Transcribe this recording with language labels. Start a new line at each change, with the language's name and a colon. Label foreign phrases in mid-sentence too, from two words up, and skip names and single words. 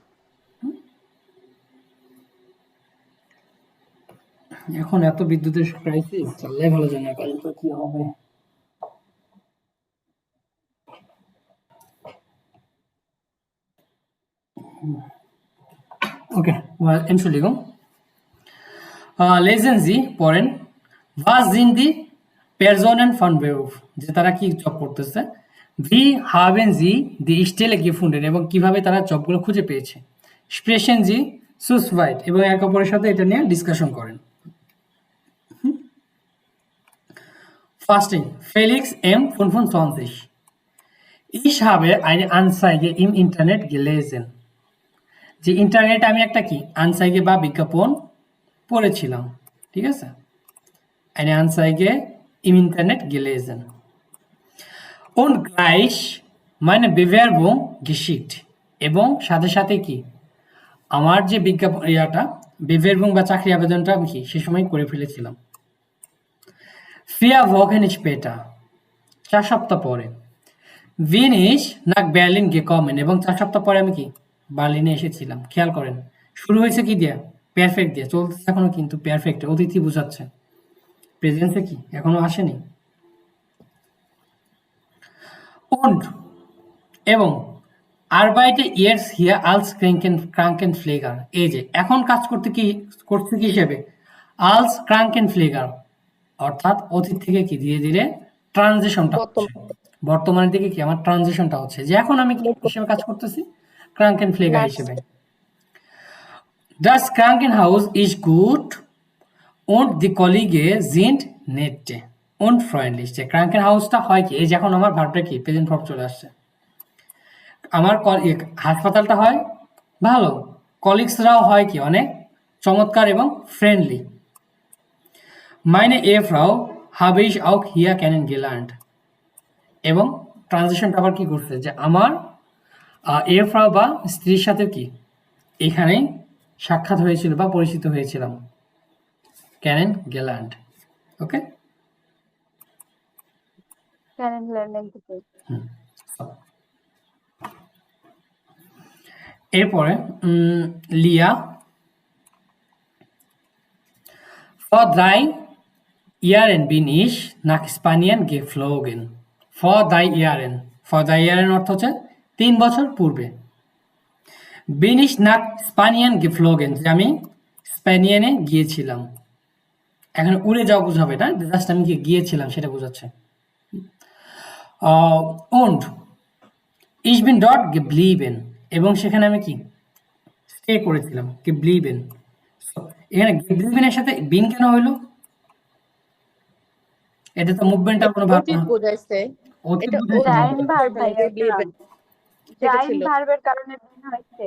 Bangla: এখন এত বিদ্যুতের ক্রাইসিস, চাললে ভালো জানা কাল তো কি হবে। ওকে,
German: Entschuldigung. Lesen Sie পড়েন, was sind die Personen von Beruf,
Bangla: যে তারা কি জব করতেছে,
German: wie haben sie die Stelle gefunden,
Bangla: এবং কিভাবে তারা জবগুলো খুঁজে পেয়েছে,
German: sprechen Sie zu zweit,
Bangla: এবং এক অপরের সাথে এটা নিয়ে ডিসকাশন করেন। Fasting,
German: Felix M. 25. Ich habe eine Anzeige im Internet gelesen.
Bangla: যে ইন্টারনেটে আমি একটা কি আনসাইগে বা বিজ্ঞাপন পড়েছিলাম, ঠিক আছে?
German: Eine Anzeige im Internet gelesen und gleich meine Bewerbung geschickt
Bangla: এবং সাথে সাথে কি আমার যে বিজ্ঞাপন বেবেরবং বা চাকরি আবেদনটা আমি কি সে সময় করে ফেলেছিলাম।
German: 4 Wochen später
Bangla: 4 সপ্তাহ পরে
German: bin ich nach Berlin gekommen
Bangla: এবং 4 সপ্তাহ পরে আমি কি বার্লিনে এসেছিলাম। খেয়াল করেন শুরু হয়েছে কি দিয়ে, পারফেক্ট দিয়ে, চলতেছে এখনো কিন্তু পারফেক্ট অতিথি বোঝাচ্ছে, প্রেজেন্সে কি এখনো আসেনি। und এবং
German: arbeite jetzt hier als Krankenpfleger,
Bangla: এই যে এখন কাজ করতে কি করছে কি হিসেবে
German: als Krankenpfleger,
Bangla: অর্থাৎ অতীত থেকে কি ধীরে ধীরে ট্রানজিশনটা হচ্ছে, বর্তমানের দিকে কি আমার ট্রানজিশনটা হচ্ছে, যে এখন আমি কি হিসেবে কাজ করতেছি ক্রাঙ্কেন ফ্লেগার হিসেবে।
German: Das Krankenhaus ist gut und die Kollegen sind nett und freundlich,
Bangla: যে ক্রাঙ্কেনহাউসটা হয় কি, এই যে এখন আমার ভার্বটা কি প্রেজেন্ট ফর্ম চলে আসছে, আমার হাসপাতালটা হয় ভালো, কলিগসরাও হয় কি অনেক চমৎকার এবং ফ্রেন্ডলি।
German: Meine Ehefrau habe ich auch hier kennengelernt
Bangla: এবং ট্রানজিশনটা আবার কি করছে, যে আমার এফ্রাও বা স্ত্রীর সাথে কি এখানেই সাক্ষাৎ হয়েছিল বা পরিচিত হয়েছিলাম, ক্যানেন গেল্যান্ড। ওকে, Kennenlernen থেকে।
German: এরপরে লিয়া vor 3 Jahren bin ich nach Spanien geflogen. vor 3 Jahren
Bangla: অর্থ হচ্ছে 3 বছর পূর্বে।
German: bin ich nach Spanien geflogen,
Bangla: যে আমি স্পেনিয়ানে গিয়েছিলাম, এখানে উড়ে যাওয়া বোঝাবে না, জাস্ট আমি গিয়েছিলাম সেটা বোঝাচ্ছে।
German: und ich bin dort geblieben
Bangla: এবং সেখানে আমি কি স্টে করেছিলাম, geblieben। এখানে geblieben এর সাথে বিন কেন হইলো, এটা তো মুভমেন্টাল কোনো ভার্ব অতীত না, বোঝাইছে, অতীত এটা বোঝাইছে। জাইন ভার্ব ভাইয়া, believe সেটা জাইন ছিল। ভার্বের কারণে বিন হয়েছে।